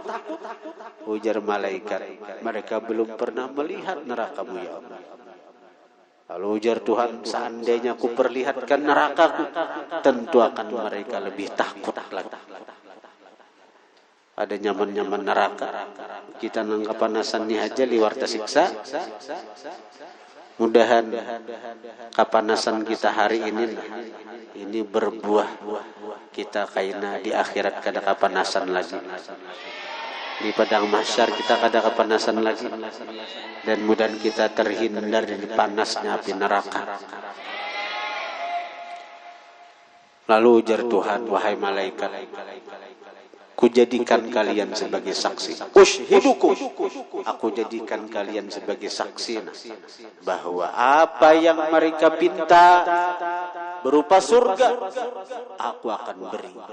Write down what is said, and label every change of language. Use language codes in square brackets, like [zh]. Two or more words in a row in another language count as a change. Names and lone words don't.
[id] Ujar malaikat, mereka belum pernah melihat nerakamu ya Allah. Lalu ujar Tuhan, seandainya aku perlihatkan nerakaku, tentu akan mereka lebih takut lagi. [bjn] Ada nyaman-nyaman neraka, kita nanggap panasannya aja liwar tersiksa. Mudahan kapanasan kita hari ini berbuah, kita kaina di akhirat kada kapanasan lagi, di padang mahsyar kita kada kapanasan lagi, [id] dan mudahan kita terhindar dari panasnya api neraka. Lalu ujar Tuhan, wahai malaikat, kujadikan kalian sebagai saksi. Ushidukum, aku jadikan kalian sebagai saksi bahwa apa yang mereka pinta berupa surga, aku akan beri.